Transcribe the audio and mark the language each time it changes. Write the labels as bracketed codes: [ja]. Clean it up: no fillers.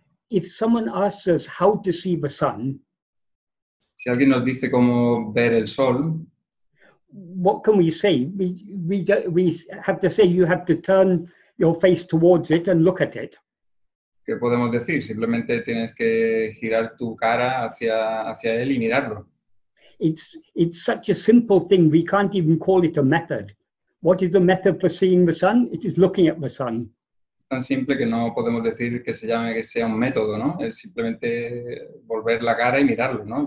[en] If someone asks us how to see the sun, [es] si alguien nos dice cómo ver el sol, [en] what can we say? We have to say you have to turn your face towards it and look at it. [es] ¿Qué podemos decir? Simplemente tienes que girar tu cara hacia él y mirarlo. [en] It's such a simple thing, we can't even call it a method. What is the method for seeing the sun? It is looking at the sun. [es] Es tan simple que no podemos decir que sea un método, ¿no? Es simplemente volver la cara y mirarlo, ¿no?